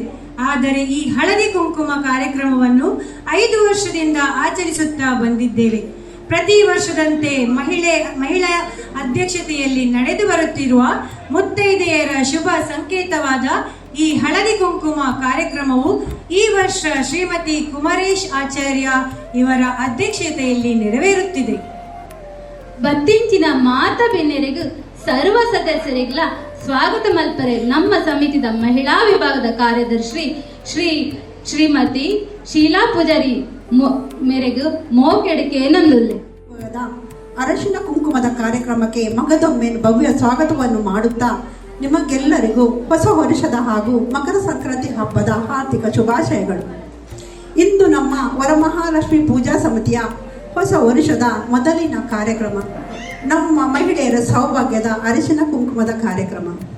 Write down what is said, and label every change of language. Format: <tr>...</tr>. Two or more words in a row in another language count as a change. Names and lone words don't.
<kn>ಆದರೆ ಈ ಹಳದಿ ಕುಂಕುಮ ಕಾರ್ಯಕ್ರಮವನ್ನು 5 ವರ್ಷದಿಂದ ಆಚರಿಸುತ್ತಾ ಬಂದಿದ್ದೇವೆ. ಪ್ರತಿ ವರ್ಷದಂತೆ ಮಹಿಳಾ ಅಧ್ಯಕ್ಷತೆಯಲ್ಲಿ ನಡೆದು ಬರುತ್ತಿರುವ ಮುತ್ತೈದೆಯರ ಶುಭ ಸಂಕೇತವಾದ ಈ ಹಳದಿ ಕುಂಕುಮ ಕಾರ್ಯಕ್ರಮವು ಈ ವರ್ಷ ಶ್ರೀಮತಿ ಕುಮರೇಶ್ ಆಚಾರ್ಯ ಇವರ ಅಧ್ಯಕ್ಷತೆಯಲ್ಲಿ ನೆರವೇರುತ್ತಿದೆ.</kn> <tcy>ಬತ್ತಿಂಚಿನ ಮಾತ ಬೆನ್ನೆರೆಗೂ ಸರ್ವ ಸದಸ್ಯರಿಗಳ ಸ್ವಾಗತ ಮಲ್ಪರೆ ನಮ್ಮ ಸಮಿತಿದ ಮಹಿಳಾ ವಿಭಾಗದ ಕಾರ್ಯದರ್ಶಿ ಶ್ರೀಮತಿ ಶೀಲಾ ಪೂಜಾರಿ ಮೇರೆಗೂ ಮೋಕೆಡಿಕೆ ನಂದುಲ್ಲೆ</tcy> <kn>ಅರಶಿನ ಕುಂಕುಮದ ಕಾರ್ಯಕ್ರಮಕ್ಕೆ ಮಗದೊಮ್ಮೆ ಭವ್ಯ ಸ್ವಾಗತವನ್ನು ಮಾಡುತ್ತಾ ನಿಮಗೆಲ್ಲರಿಗೂ ಹೊಸ ವರ್ಷದ ಹಾಗೂ ಮಕರ ಸಂಕ್ರಾಂತಿ ಹಬ್ಬದ ಹಾರ್ದಿಕ ಶುಭಾಶಯಗಳು. ಇಂದು ನಮ್ಮ ವರಮಹಾಲಕ್ಷ್ಮಿ ಪೂಜಾ ಸಮಿತಿಯ ಹೊಸ ವರ್ಷದ ಮೊದಲಿನ ಕಾರ್ಯಕ್ರಮ ನಮ್ಮ ಮಹಿಳೆಯರ ಸೌಭಾಗ್ಯದ ಅರಿಶಿನ ಕುಂಕುಮದ ಕಾರ್ಯಕ್ರಮ.</kn>